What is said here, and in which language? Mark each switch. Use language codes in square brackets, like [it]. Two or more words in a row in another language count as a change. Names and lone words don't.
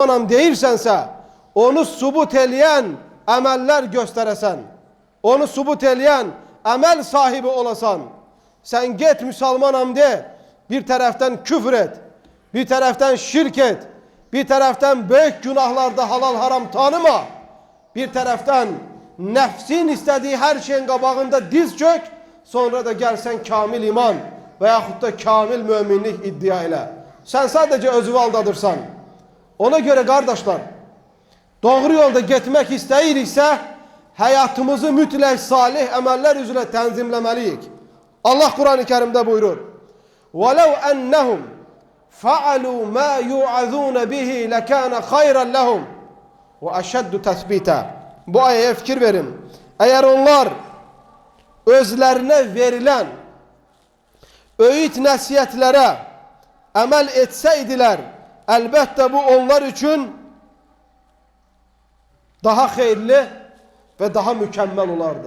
[az] Anam deyirsense onu subut eleyen emeller gösteresen, onu subut eleyen emel sahibi olasan, sen git Müslümanım de, bir taraftan küfür et, bir taraftan şirk et, bir taraftan büyük günahlarda halal haram tanıma, bir taraftan nefsin istediği her şeyin kabağında diz çök, sonra da gelsen kamil iman veyahut da kamil müminlik iddia ile. Sen sadece özü aldadırsan. Ona göre kardeşler, doğru yolda gitmek isteyirikse hayatımızı mütlak salih emeller üzere tenzimlemeliyiz. Allah Kur'an-ı Kerim'de buyurur: [ar] وَلَوْ أَنَّهُمْ فَعَلُوا مَا يُعَذُونَ بِهِ لَكَانَ خَيْرًا لَهُمْ وَأَشَدُّ تَثْبِيتًا. [az] Bu ayeye fikir verin. Eğer onlar özlerine verilen öğüt nasihatlere amel etseydiler, elbette bu onlar için daha hayırlı ve daha mükemmel olardı.